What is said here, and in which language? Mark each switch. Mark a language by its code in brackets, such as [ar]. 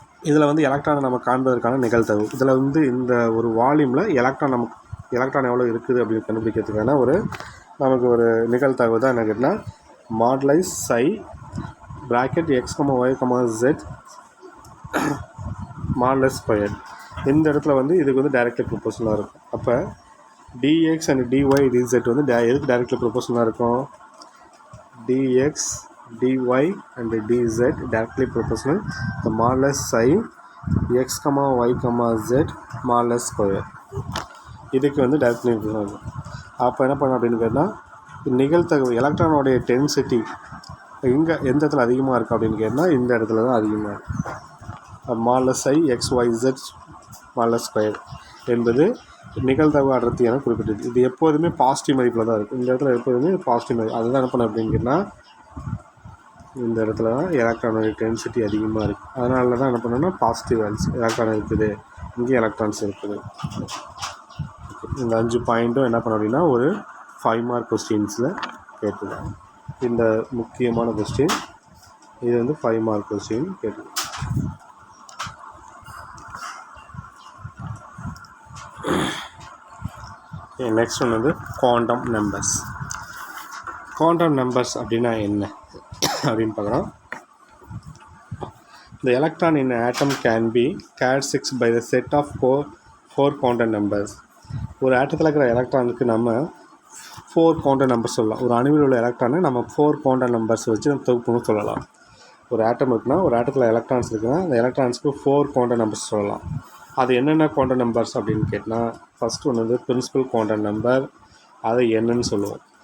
[ta] இதில் வந்து எலக்ட்ரானை நம்ம காண்பதற்கான நிகழ்தகவு, இதில் வந்து இந்த ஒரு வால்யூமில் எலக்ட்ரான் எவ்வளோ இருக்குது அப்படின்னு கண்டுபிடிக்கிறதுக்கான நமக்கு ஒரு நிகழ்தகவு தான் என்ன கேட்டால் மாடுலைஸ் சை bracket x, y, z modulus square. இந்த இடத்துல வந்து இதுக்கு வந்து டைரக்ட்லி ப்ரொபோஷனலாக இருக்கும். அப்போ dx அண்ட் dy dz வந்து எதுக்கு டைரக்ட்லி ப்ரொபோஷனலாக இருக்கும், dx dy and dz directly proportional [en] the modulus psi x, y, z modulus [ta] square. இதுக்கு வந்து டைரக்ட்லி ப்ரொபோஷனல் இருக்கும். அப்போ என்ன பண்ண அப்படின்னு கேட்டால், நிகழ்தகவு எலக்ட்ரானோடைய டென்சிட்டி எந்த இடத்துல அதிகமாக இருக்குது அப்படின்னு கேட்டால் இந்த இடத்துல தான் அதிகமாக இருக்குது. மாடலஸ் ஐ XYZ மாடலஸ் ஸ்கொயர் என்பது நிகழ்தகவு அடர்த்தி என குறிப்பிட்டது. இது எப்போதுமே பாசிட்டிவ் மதிப்பில் தான் இருக்கும். இந்த இடத்துல எப்போதுமே பாசிட்டிவ் மதிப்பு. அதுதான் என்ன பண்ண அப்படிங்கன்னா, இந்த இடத்துல தான் எலக்ட்ரானோட டென்சிட்டி அதிகமாக இருக்குது. அதனால தான் என்ன பண்ணோன்னா பாசிட்டிவ் எலக்ட்ரான் இருக்குது, இங்கே எலக்ட்ரான்ஸ் இருக்குது. இந்த 5 பாயிண்ட்டும் என்ன பண்ண அப்படின்னா ஒரு 5 மார்க் கொஸ்டின்ஸில் கேட்டுருக்காங்க. இந்த முக்கியமான கொஸ்டின் இது வந்து 5 மார்க் கொஸ்டின் கேட்டுருக்காங்க. நெக்ஸ்ட் ஒன்று வந்து குவாண்டம் நம்பர்ஸ். குவாண்டம் நம்பர்ஸ் அப்படின்னா என்ன அப்படின்னு பார்க்குறோம். [en] The electron in an atom can be characterized by the set of four quantum numbers. [ta] ஒரு ஆட்டத்தில் இருக்கிற எலக்ட்ரானுக்கு நம்ம 4 குவாண்டம் நம்பர்ஸ் சொல்லலாம். ஒரு அணுவில் உள்ள எலக்ட்ரானை நம்ம 4 குவாண்டம் நம்பர்ஸ் வச்சு நம்ம தொகுப்புன்னு சொல்லலாம். ஒரு ஆட்டம் இருக்குன்னா ஒரு ஆட்டத்தில் எலக்ட்ரான்ஸ் இருக்குன்னா அந்த எலக்ட்ரான்ஸ்க்கு 4 குவாண்டம் நம்பர்ஸ் சொல்லலாம். அது என்னென்ன குவாண்டம் நம்பர்ஸ் அப்படின்னு கேட்டால், ஃபஸ்ட்டு ஒன்று வந்து பிரின்சிபல் குவாண்டம் நம்பர், அதை என்னன்னு சொல்லுவோம்.